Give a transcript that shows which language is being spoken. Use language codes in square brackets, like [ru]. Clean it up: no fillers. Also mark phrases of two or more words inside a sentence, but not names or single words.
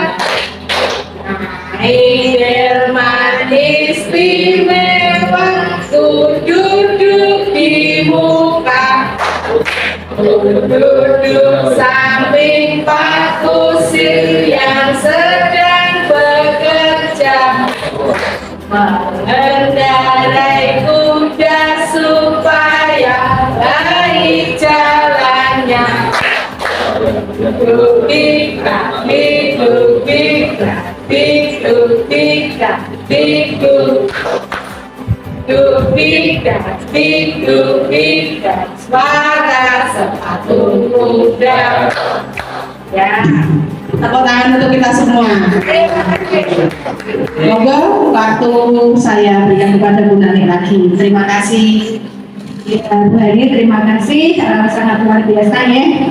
[id] air manis istimewa ku duduk di muka, duduk samping Pak Kusir yang sedang bekerja, mengendarai kuda supaya baik jalannya. Duk-dika, duk-dika, duk-dika, duk-dika, duk-dika, suara sepatu kuda. Ya, Tepuk tangan untuk kita semua. Semoga waktu saya berikan kepada Bu Nani lagi. Terima kasih. Ya, Bu Nani, terima kasih. Sangat luar biasa ya.